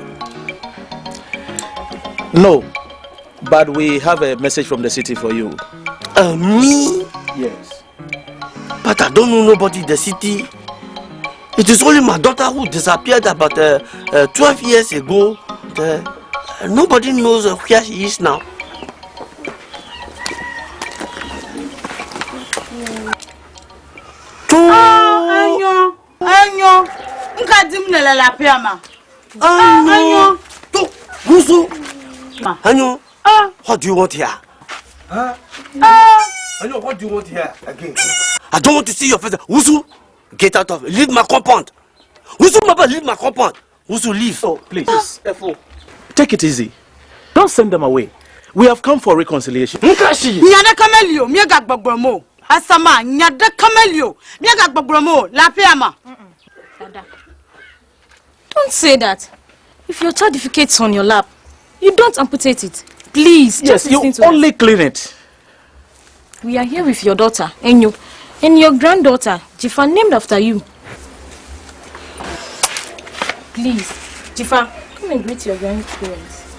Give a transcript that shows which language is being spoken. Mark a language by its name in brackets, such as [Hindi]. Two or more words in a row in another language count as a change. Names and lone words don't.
[English] No, but we have a message from the city for you. Me? Yes. But I don't know nobody in the city. It is only my daughter who disappeared about 12 years ago. Nobody knows where she is now. [Ewe] Anyo, nkadim nele la piama. [English] Anyo, Wusu. Anyo, what do you want here? Anyo, what do you want here again? I don't want to see your face. Wusu, get out of it. Leave my compound. Wusu, Mama, leave my compound. Wusu, leave. Oh, please. Take it easy. Don't send them away. We have come for reconciliation. [Ewe] Nyada kamelio, miega gbogbomo. Asama, nyada kamelio, miega gbogbomo, la piama. [English] Don't say that. If your child defecates on your lap, you don't amputate it. Please, yes, you only clean it. We are here with your daughter, Enyo, and your granddaughter, Jifa, named after you. Please, Jifa, come and greet your grandparents.